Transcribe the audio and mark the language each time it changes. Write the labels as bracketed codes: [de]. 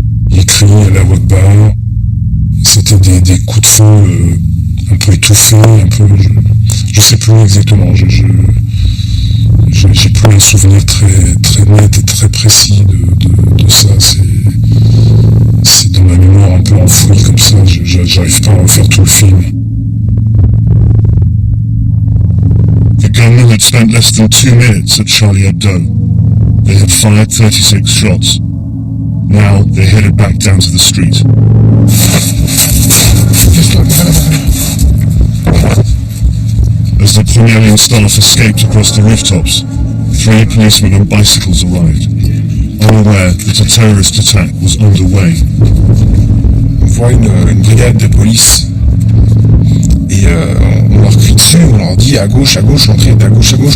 [fr] Ils criaient à la voix de barre. C'était des coups de feu un peu étouffés, un peu... Je sais plus exactement. J'ai plus un souvenir très net et très précis de ça. C'est dans ma mémoire un peu enfoui comme ça. J'arrive pas à refaire tout le film. [en] The gunman had spent less than 2 minutes at Charlie Hebdo. They had fired 36 shots. Now they headed back down to the street. As the Première Ligne staff escaped across the rooftops, 3 policemen on bicycles arrived, unaware that a terrorist attack was underway. [fr] On voit une brigade de police et on leur crie dessus, on leur dit à gauche, l'entrée est à gauche.